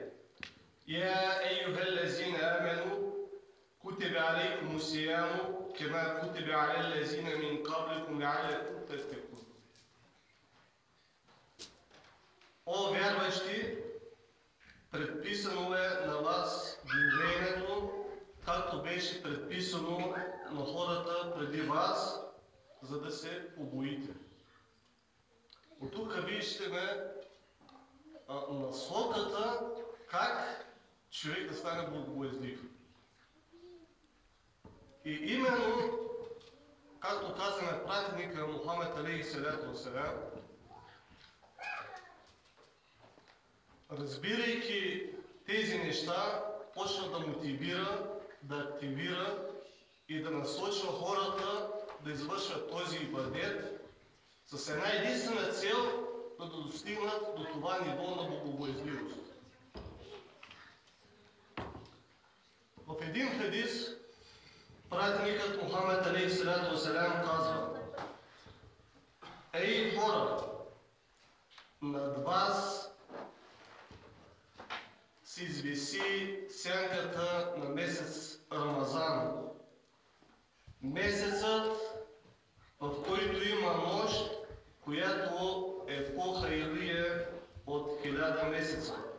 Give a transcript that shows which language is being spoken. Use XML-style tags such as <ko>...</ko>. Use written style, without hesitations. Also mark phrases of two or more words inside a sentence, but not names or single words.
<ar>يا أيها الذين آمنوا كتب عليكم الصيام كما كتب على الذين من قبلكم لعلكم تتقون.</ar> <bg>О вярващи, предписано е на вас бдението, както беше предписано на хората преди вас, за да се побоите. От тук виждаме насоката как човек да стане богобоязлив. И именно, както казваме пратеника Мухамед</bg> <ar>عليه الصلاة والسلام,</ar> <bg>разбирайки тези неща, почва да мотивира, да активира и да насочва хората да извършват този ибадет с една единствена цел, да достигнат до това ниво на богобоязливост. В един хадис пратеникът Мухамед</bg> <ar>عليه الصلاة والسلام</ar> <bg>казва: ей хора, над вас се извиси сянката на месец Рамазан. Месецът, в който има нощ, която е по-хайрия от 1000 месеца.</bg>